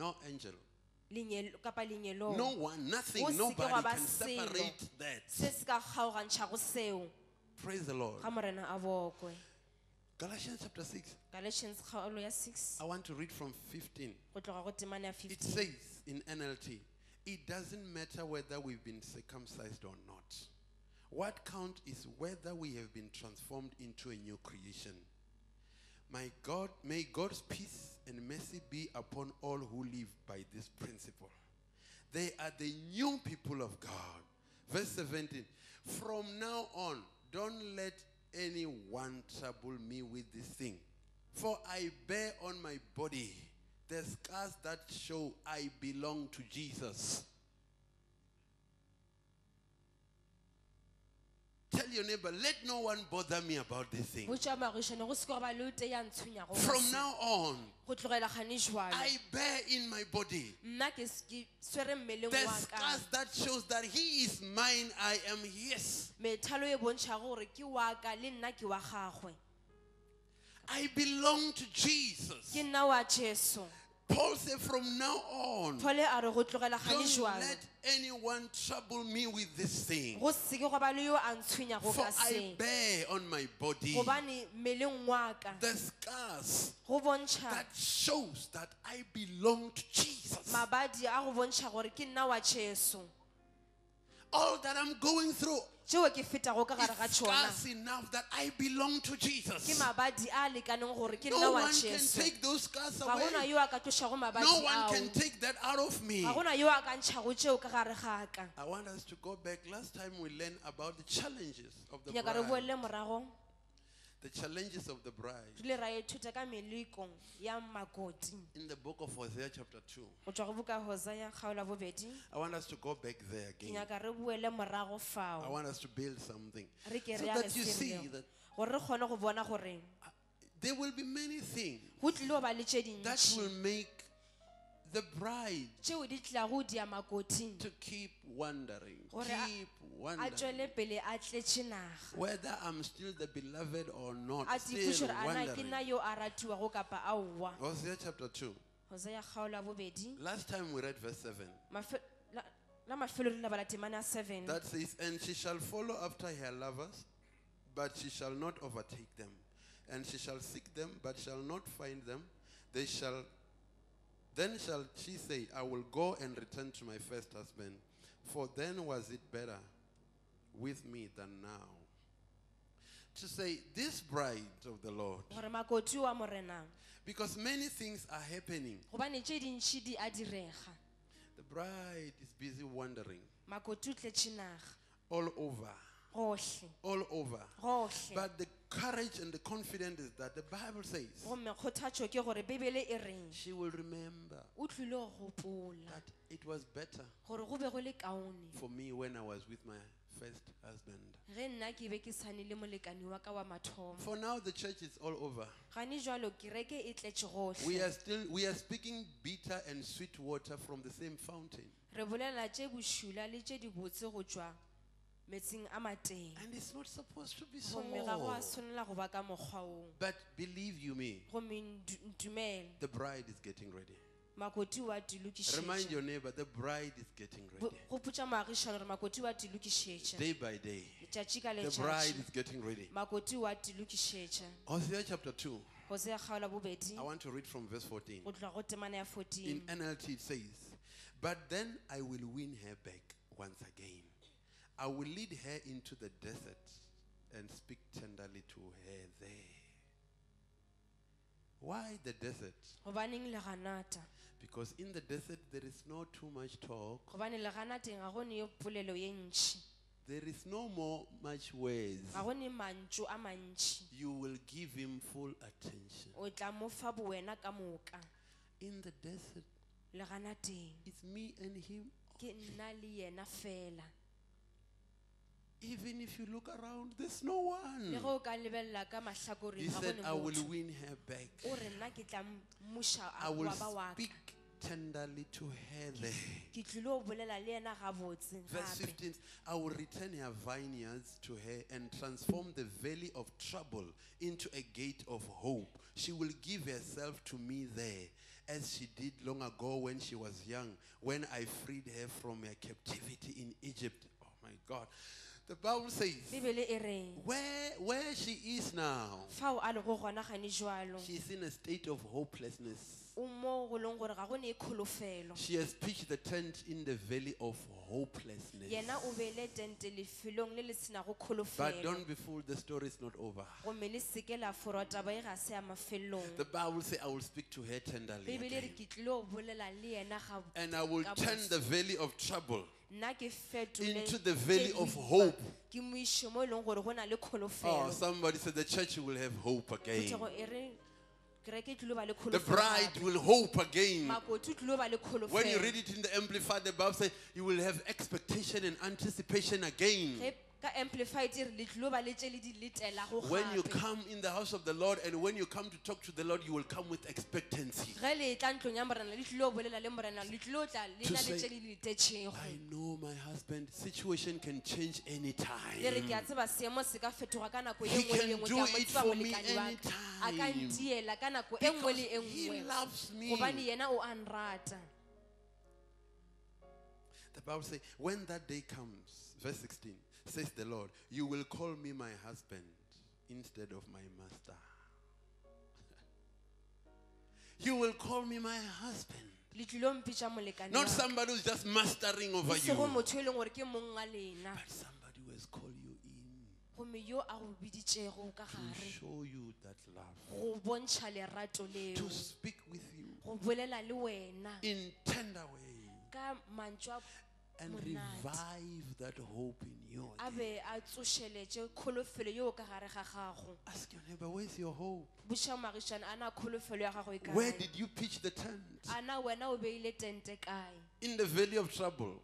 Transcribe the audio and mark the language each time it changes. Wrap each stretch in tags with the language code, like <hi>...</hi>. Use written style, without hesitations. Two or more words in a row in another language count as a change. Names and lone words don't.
<en>no angel,</en> <nso>kapa lenyelong.</nso> <en>No one, nothing,</en> <nso>Go se ke</nso> <en>nobody</en> <nso>gwa ba</nso> <en>can</en> <nso>selo</nso> <en>separate that.</en> <nso>se se ka kgaogantšhago seo.</nso> <en>Praise the Lord.</en> <nso>Ga morena a bokwe.</nso> <en>Galatians chapter 6.</en> <nso>Galatians kgaolo ya 6</nso> <en>I want to read from 15.</en> <nso>go tloga go temane ya</nso> <en>It 15. says in NLT, it doesn't matter whether we've been circumcised or not. What counts is whether we have been transformed into a new creation. My God, may God's peace and mercy be upon all who live by this principle. They are the new people of God. Verse 17, from now on, don't let anyone trouble me with this thing. For I bear on my body the scars that show I belong to Jesus. Tell your neighbor, let no one bother me about this thing.</en> <nso>Botša maagišane go se ke go ba le o tee ya ntshwenyago</nso> <en>From now on,</en> <nso>go tlogela gane jwale.</nso> <en>I bear in my body</en> <nso>Nna ke swere mmeleng</nso> <en>the</en> <nso>wa ka</nso> <en>scars that shows that he is mine, I am his.</en> <nso>methalo e bontšhago gore ke wa ka le nna ke wa gagwe.</nso> <en>I belong to Jesus.</en> <nso>Ke nna wa Jesu.</nso> <en>Paul said, from now on,</en> <nso>Pole a re go tlogela gane</nso> <en>don't</en> <nso>jwale.</nso> <en>let anyone trouble me with this thing.</en> <nso>Go se ke go ba le yo a ntshwenyago</nso> <en>For</en> <nso>ka</nso> <en>I</en> <nso>se.</nso> <en>bear on my body</en> <nso>Gobane mmeleng wa ka</nso> <en>the scars</en> <nso>go bontšha</nso> <en>that shows that I belong to Jesus.</en> <nso>mabadi a go bontšha gore ke nna wa Jesu.</nso> <en>All that I'm going through</en> <nso>Tšeo ke fetago ka gare ga</nso> <en>is</en> <nso>tšona</nso> <en>scars enough that I belong to</en> <nso>ke</nso> <en>Jesus.</en> <nso>mabadi a lekaneng gore ke nna</nso> <en>No</en> <nso>wa</nso> <en>one can</en> <nso>Jesu.</nso> <en>take those scars</en> <nso>Ga gona</nso> <en>away.</en> <nso>yo a ka tlošago mabadi</nso> <en>No one</en> <nso>ao.</nso> <en>can take that out of me.</en> <nso>Ga gona yo a ka ntšhago tšeo ka gare ga ka.</nso> <en>I want us to go back. Last time we learned about the challenges of the</en> <nso>Nyaka re</nso> <en>bride.</en> <nso>boele morago</nso> <en>The challenges of the bride.</en> <nso>re ile ra ithuta ka melekong ya makoti</nso> <en>In the book of Hosea chapter 2.</en> <nso>go tšwa go buka Hosea kgaolo ya bobedi.</nso> <en>I want us to go back there</en> <nso>Ke</nso> <en>again.</en> <nso>nyaka re boele morago</nso> <en>I</en> <nso>fao</nso> <en>want us to build something.</en> <nso>re ke</nso> <en>So</en> <nso>re a</nso> <en>that you see</en> <nso>lesirelego</nso> <en>that</en> <nso>gore re kgone go bona gore</nso> <en>there will be many things</en> <nso>go tlile go ba le tše</nso> <en>that</en> <nso>dintši</nso> <en>will make the bride</en> <nso>tšeo di tlago di ya makoting</nso> <en>to keep wondering.</en> <nso>Gore</nso> <en>Keep</en> <nso>a</nso> <en>wondering.</en> <nso>tšwele pele a tletše naga</nso> <en>Whether I'm still the beloved or not.</en> <nso>a tipuše</nso> <en>Still</en> <nso>gore ana ke</nso> <en>wondering.</en> <nso>nna yo a ratiwago kapa aowa.</nso> <en>Hosea chapter 2.</en> <nso>Hosea kgaolo ya bobedi</nso> <en>Last time we read verse 7.</en> <nso>la mafelo re lebala temane ya 7</nso> <en>That says, and she shall follow after her lovers, but she shall not overtake them. And she shall seek them, but shall not find them. Then shall she say, I will go and return to my first husband, for then was it better with me than now. To say, this bride of the Lord,</en> <nso>gore makoti wa morena</nso> <en>because many things are happening.</en> <nso>gobane tše dintšhi di a direga.</nso> <en>The bride is busy wandering</en> <nso>Makoti o tletše naga</nso> <en>all over,</en> <nso>gohle</nso> <en>all over.</en> <nso>gohle.</nso> <en>But the courage and the confidence is that the Bible says</en> <nso>Gomme kgothatšo ke gore Bibele e reng</nso> <en>she will remember</en> <nso>o tlile go gopola</nso> <en>that it was better</en> <nso>gore go be go le kaone</nso> <en>for me when I was with my first husband.</en> <nso>ge nna ke be ke sane le molekani wa ka wa mathomo.</nso> <en>For now the church is all over.</en> <nso>Gane jwalo kereke e tletše</nso> <en>We are speaking bitter and sweet water from the same fountain.</en> <nso>re bolela tše bošula le tše di botse go tšwa metsing a mateng.</nso> <en>And it's not supposed to be so.</en> <nso>Gomme ga go a swanela go ba ka mokgwa oo.</nso> <en>But believe you me,</en> <nso>Gomme ntumele</nso> <en>the bride is getting ready.</en> <nso>makoti wa</nso> <en>Remind</en> <nso>tilokišetša.</nso> <en>your neighbor, the bride is getting ready.</en> <nso>Go putša maagišano gore makoti wa tilokišetša.</nso> <en>Day by day,</en> <nso>Letšatši ka</nso> <en>the bride</en> <nso>letšatši</nso> <en>is getting ready.</en> <nso>makoti wa tilokišetša.</nso> <en>Hosea chapter 2.</en> <nso>Hosea kgaolo ya bobedi</nso> <en>I want to read from verse 14.</en> <nso>go tloga go temana ya</nso> <en>In</en> <nso>14.</nso> <en>NLT it says, but then I will win her back once again. I will lead her into the desert and speak tenderly to her there. Why the desert?</en> <nso>Gobaneng le ganata?</nso> <en>Because in the desert there is not too much talk.</en> <nso>Gobane le ganateng ga gone yo polelo ye ntšhi.</nso> <en>There is no more much words.</en> <nso>Ga gone mantšu a mantši.</nso> <en>You will give him full attention.</en> <nso>O tla mo fa bowena ka moka.</nso> <en>In the desert,</en> <nso>Le ganateng</nso> <en>it's me and him.</en> <nso>ke nna le yena fela.</nso> <en>Even if you look around, there's no</en> <nso>Le</nso> <en>one.</en> <nso>ge o ka lebelela ka mahlakoreng</nso> <en>He</en> <nso>ga</nso> <en>said,</en> <nso>gone</nso> <en>I will</en> <nso>motho.</nso> <en>win her back.</en> <nso>O re nna ke tla mmuša</nso> <en>I will</en> <nso>wa ba wa ka.</nso> <en>speak tenderly to her there.</en> <nso>Ke tlile go bolela le yena gabotse</nso> <en>Verse</en> <nso>gape.</nso> <en>15, I will return her vineyards to her and transform the valley of trouble into a gate of hope. She will give herself to me there, as she did long ago when she was young, when I freed her from her captivity in Egypt. Oh my God. The Bible says,</en> <nso>Bibele e reng</nso> <en>where she is now,</en> <nso>fao a lego gona gane jwalo</nso> <en>she is in a state of hopelessness.</en> <nso>o mo go leng gore ga go ne kholofelo</nso> <en>She has pitched the tent in the valley of hopelessness.</en> <nso>yena o beile tente lefelong le le sena go</nso> <en>But</en> <nso>kholofelo</nso> <en>don't be fooled, the story is not over.</en> <nso>gomme le seke la forwa taba e ga se ya mafelong</nso> <en>The Bible says, I will speak to her tenderly</en> <nso>bibele re</nso> <en>again.</en> <nso>ke tlile go bolela le yena ga</nso> <en>And I will</en> <nso>ka</nso> <en>turn</en> <nso>mos-</nso> <en>the valley of trouble</en> <nso>nna ke fetole</nso> <en>into the valley</en> <nso>tse</nso> <en>of</en> <nso>boima,</nso> <en>hope.</en> <nso>ke mo ise mo e leng gore go na le</nso> <en>Oh,</en> <nso>kholofelo</nso> <en>somebody said the church will have hope again.</en> <nso>Phetogo e re kereke e tlile go ba le</nso> <en>The</en> <nso>kholofelo</nso> <en>bride</en> <nso>gape.</nso> <en>will hope again.</en> <nso>makoti o tlile go ba le</nso> <en>When you</en> <nso>kholofelo</nso> <en>read it in the Amplified, the Bible says you will have expectation and anticipation again.</en> <nso>Ge ka amplified e re le tlile go ba le tše le di letela go</nso> <en>When you</en> <nso>gape</nso> <en>come in the house of the Lord and when you come to talk to the Lord, you will come with expectancy.</en> <nso>ge le tla ntlong ya morena le tlile go bolela le morena le tlile go tla le</nso> <en>To</en> <nso>na</nso> <en>say,</en> <nso>le tše le di tetšego</nso> <en>I know my husband, situation can change anytime.</en> <nso>le re ke a tseba seemo se ka fetoga ka nako e</nso> <en>He</en> <nso>nngwe le</nso> <en>can</en> <nso>e nngwe</nso> <en>do</en> <nso>ke a mo</nso> <en>it</en> <nso>tseba</nso> <en>for me</en> <nso>molekani wa ka a ka</nso> <en>anytime.</en> <nso>ntiela ka nako e nngwe le e</nso> <en>Because he</en> <nso>nngwe</nso> <en>loves me.</en> <nso>gobane yena o a nrata</nso> <en>The Bible says, when that day comes, verse 16, says the Lord, you will call me my husband instead of my master. You will call me my husband.</en> <nso>le tlile go mpitša molekani wa</nso> <en>Not</en> <nso>ka.</nso> <en>somebody who's just mastering over</en> <nso>e sego</nso> <en>you,</en> <nso>motho e leng gore ke monga lena</nso> <en>but somebody who has called you in</en> <nso>gomme yo a go biditšego ka</nso> <en>to</en> <nso>gare</nso> <en>show you that love,</en> <nso>go bontšha lerato leo</nso> <en>to speak with you</en> <nso>go bolela le wena</nso> <en>in tender way</en> <nso>ka mantšu a</nso> <en>and</en> <nso>monate.</nso> <en>revive that hope in you.</en> <nso>a be a tsošeletše kholofelo yeo ka gare ga gago</nso> <en>Ask your neighbor, where's your hope?</en> <nso>buša magišane a na kholofelo ya gago e</nso> <en>Where</en> <nso>kae</nso> <en>did you pitch the tent?</en> <nso>a na wena o beile tente kae</nso> <en>In the valley of trouble.</en>